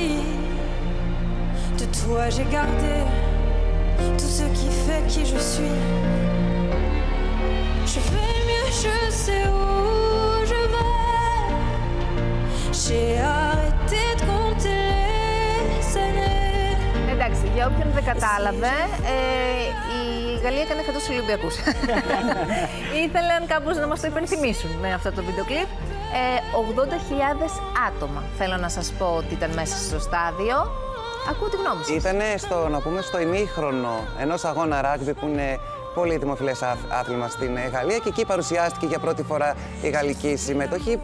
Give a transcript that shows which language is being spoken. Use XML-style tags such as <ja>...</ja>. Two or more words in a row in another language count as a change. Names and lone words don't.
<fr>De toi j'ai gardé tout ce qui fait qui je suis. Je fais mieux, je sais où je vais. J'ai arrêté de compter les années.</fr> <el>Εντάξει, για όποιον δεν κατάλαβε, η Γαλλία έκανε φέτος τους Ολυμπιακούς. Ήθελαν κάπως να μας το υπενθυμίσουν με αυτό το βίντεο κλιπ. 80.000 άτομα, θέλω να σας πω ότι ήταν μέσα στο στάδιο. Ακούω τη γνώμη σας. Ήτανε στο ημίχρονο ενός αγώνα ράγμπι που είναι πολύ δημοφιλές άθλημα στην Γαλλία και εκεί παρουσιάστηκε για πρώτη φορά η γαλλική συμμετοχή.</el>